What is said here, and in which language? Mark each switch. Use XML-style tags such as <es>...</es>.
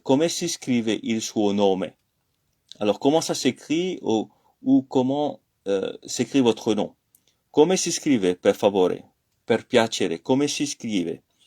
<it>Come si scrive il suo nome?</it> <fr>Alors, comment ça s'écrit ou comment s'écrit votre nom?</fr> <it>Come si scrive, per favore? Per piacere, come si scrive?</it>